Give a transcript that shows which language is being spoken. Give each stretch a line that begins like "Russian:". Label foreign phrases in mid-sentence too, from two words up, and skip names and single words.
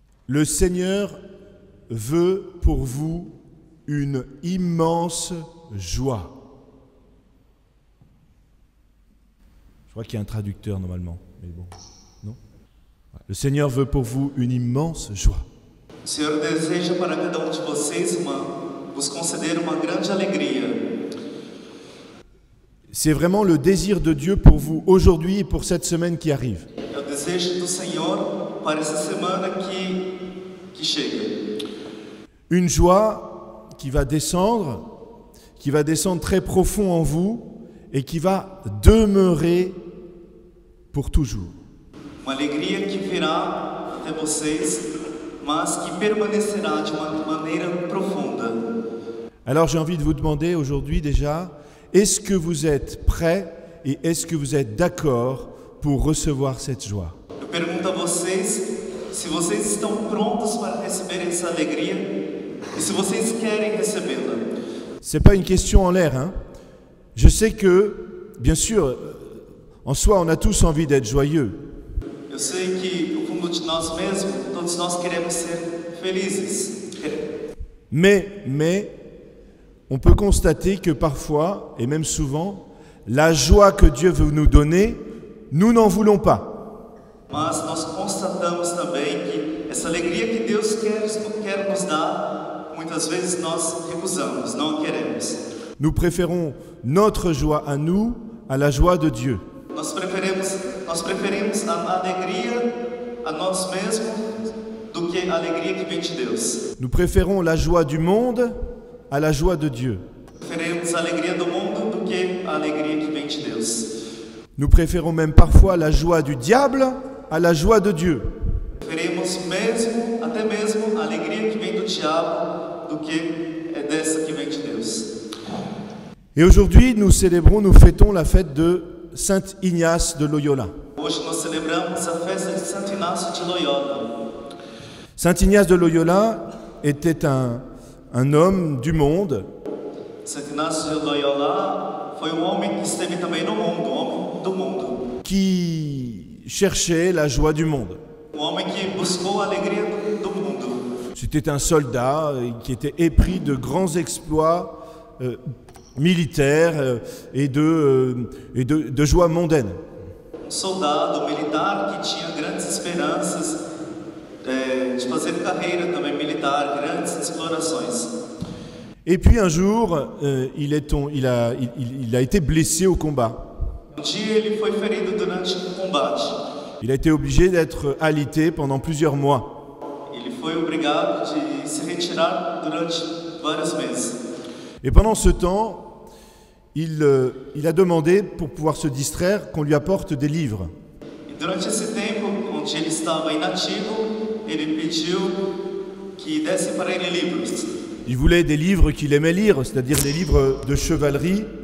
French: Le Seigneur veut pour vous une immense joie. Je crois qu'il y a un traducteur normalement, mais bon, non? Le Seigneur veut pour vous une immense joie.
Portuguese: O Senhor deseja para cada de vocês vos conceder uma grande alegria.
French: C'est vraiment le désir de Dieu pour vous aujourd'hui et pour cette semaine qui arrive.
Portuguese: É o desejo do Senhor para essa semana que chega.
French: Une joie qui va descendre très profond en vous et qui va demeurer pour toujours.
Portuguese: Uma alegria que virá até vocês, mas que permanecerá de uma maneira profunda.
French: Alors j'ai envie de vous demander aujourd'hui déjà, est-ce que vous êtes prêts et est-ce que vous êtes d'accord pour recevoir cette joie?
Portuguese: Eu pergunto a vocês se vocês estão prontos para receber essa alegria e se vocês querem recebê-la.
French: C'est pas une question en l'air, hein? Je sais que, bien sûr, en soi, on a tous envie d'être joyeux.
Portuguese: Eu sei que no fundo de nós mesmos, todos nós queremos ser felizes.
French: Mais, on peut constater que parfois, et même souvent, la joie que Dieu veut nous donner, nous n'en voulons pas.
Portuguese: Mas nós constatamos também que essa alegria que Deus quer nos dar, muitas vezes nós recusamos, não a queremos.
French: Nous préférons notre joie à nous à la joie de Dieu.
Portuguese: Nós preferimos a alegria a nós mesmos do que a alegria que vem de Deus.
French: Nous préférons la joie du monde à la joie de Dieu.
Portuguese: Preferimos a alegria do mundo do que a alegria que vem de Deus.
French: Nous préférons même parfois la joie du diable à la joie de Dieu.
Portuguese: Preferimos até mesmo a alegria que vem do diabo do que é dessa que vem de Deus.
French: Et aujourd'hui, nous fêtons la fête de Saint Ignace de Loyola.
Portuguese: Hoje nós celebramos a festa de Santo Inácio de Loyola.
French: Saint Ignace de Loyola était un homme du monde.
Portuguese: Santo Inácio de Loyola foi homem que esteve também no mundo, homem do mundo.
French: Qui cherchait la joie du monde.
Portuguese: Homem que buscou a alegria do mundo.
French: C'était un soldat qui était épris de grands exploits militaires et de joie mondaine.
Portuguese: Soldado militar que tinha grandes esperanças de fazer carreira também militar, grandes explorações.
French: Et puis un jour, il a été blessé au combat.
Portuguese: Dia ele foi ferido durante combate.
French: Il a été obligé d'être alité pendant plusieurs mois.
Portuguese: Ele foi obrigado de se retirar durante vários meses.
French: Et pendant ce temps, il a demandé, pour pouvoir se distraire, qu'on lui apporte des livres.
Portuguese: E durante esse tempo, onde ele estava inativo, ele pediu que dessem para ele livros.
French: Il voulait des livres qu'il aimait lire, c'est-à-dire des livres de chevalerie.